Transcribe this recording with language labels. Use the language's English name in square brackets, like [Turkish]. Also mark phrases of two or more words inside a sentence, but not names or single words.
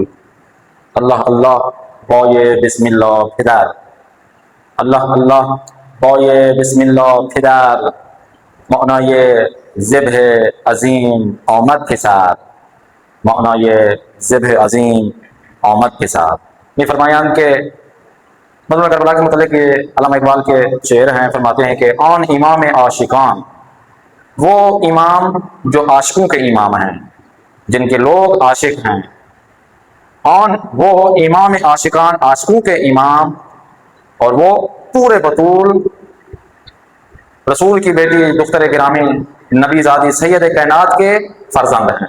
[Persian] الله الله بای بسم الله پدر، الله الله بای بسم الله پدر، معنای ذبح عظیم آمد پسر، معنای ذبح عظیم آمد پسر. [Urdu] یہ فرمایان کہ مظلوم کربلا کے متعلق علامہ اقبال کے شعر ہیں. فرماتے ہیں کہ [Persian] آن امام عاشقان، [Urdu] وہ امام جو عاشقوں کے امام ہیں، جن کے لوگ عاشق ہیں. آن وہ [Persian] امام عاشقان، [Urdu] عاشقوں کے امام، اور وہ پورے بطول رسول کی بیٹی دختر گرامی نبی زادی سید کائنات کے فرزند ہیں.